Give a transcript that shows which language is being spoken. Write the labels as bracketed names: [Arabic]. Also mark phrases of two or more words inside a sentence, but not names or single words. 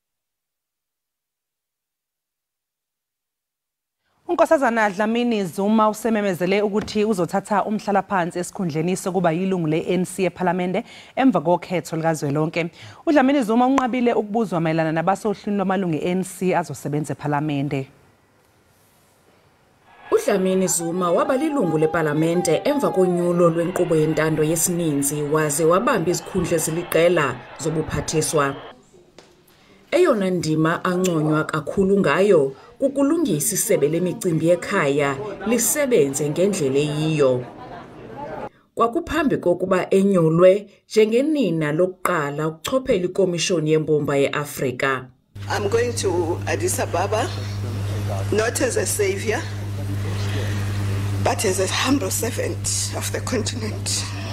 [Zulu] Unkosazana Dlamini Zuma usememezele ukuthi uzothatha umhlalaphansi esikhundleni sokuba yilungu le-ANC ePhalamende emva kokhetho likazwelonke. uDlamini Zuma unqabile ukubuzwa mayelana nabasohlwini lwamalungu e-ANC azosebenza ePhalamende. [Xhosa] uDlamini Zuma waba lilungu lepalamente emva konyulo lwenkqubo yentando yesininzi waze wabamba izikhundla eziliqela zobuphathiswa. Eyona ndima anconywa kakhulu ngayo kukulungisa isebe lemicimbi ekhaya lisebenze ngendlela eyiyo. Kwakuphambi kokuba enyulwe njengenina lokuqala ukuchophela ikomishoni yembumba yeAfrika. [English] I'm going to Addis Ababa not as a savior but as a humble servant of the continent.